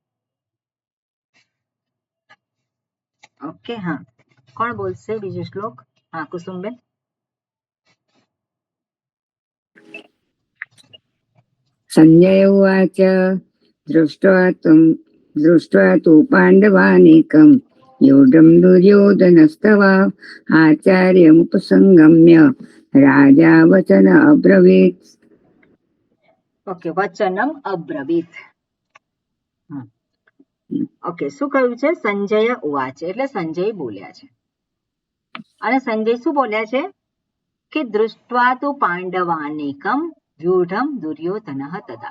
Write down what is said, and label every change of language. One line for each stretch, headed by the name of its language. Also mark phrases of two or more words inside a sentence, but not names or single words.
Gujarati: ઓકે, હા, કોણ બોલશે બીજો શ્લોક? હા, કુસુમબેન.
Sanskrit: સંજય ઉવાચ દૃष्ट्वा तु पाण्डवानीकं योगं दुर्योधनस्तवा आचार्यमुपसंगम्य राजा वचन अब्रवीत्. ઓકે, વચનમ અબ્રવીત.
Gujarati: ઓકે, શું કહ્યું છે?
Sanskrit: સંજય ઉવાચ
Gujarati: એટલે સંજય બોલ્યા છે. અને સંજય શું બોલ્યા છે?
Sanskrit: કે દૃષ્ટ્વા તુ પાંડવાનેકમ વ્યુઢમ દુર્યોધનઃ તથા.